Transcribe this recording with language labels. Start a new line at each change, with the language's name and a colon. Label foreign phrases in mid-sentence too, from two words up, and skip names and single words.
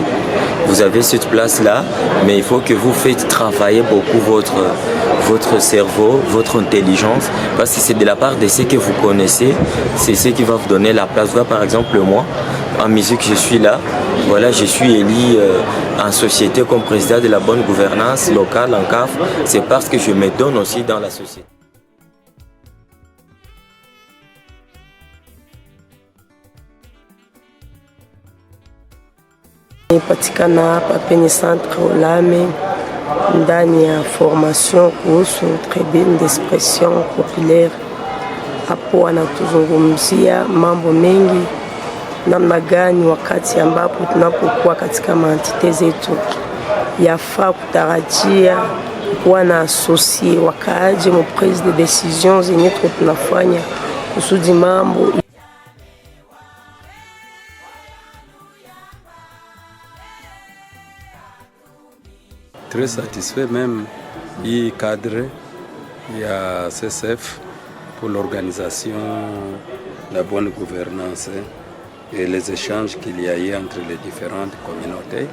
French: Vous avez cette place-là, mais il faut que vous faites travailler beaucoup votre cerveau, votre intelligence, parce que c'est de la part de ce que vous connaissez, c'est ce qui va vous donner la place. Voilà, par exemple, moi, en musique, je suis là. Voilà, je suis élu en société comme président de la bonne gouvernance locale en CAF. C'est parce que je me donne aussi dans la société.
Swahili: Nipatikana hapa penye centre Olame ndani ya formation kuhusu
French: tribune d'expression populaire.
Swahili: Hapo wanatuzungumzia mambo mengi, namna gani wakati ambapo tunapokuwa katika maentite zetu yafaa kutarajia kuwa na asosie wakaaji mu
French: prise de decision
Swahili: zenye tunafanya kusudi mambo.
French: Très satisfait même du cadre il y a CCF pour l'organisation, la bonne gouvernance et les échanges qu'il y a eu entre les différentes communautés.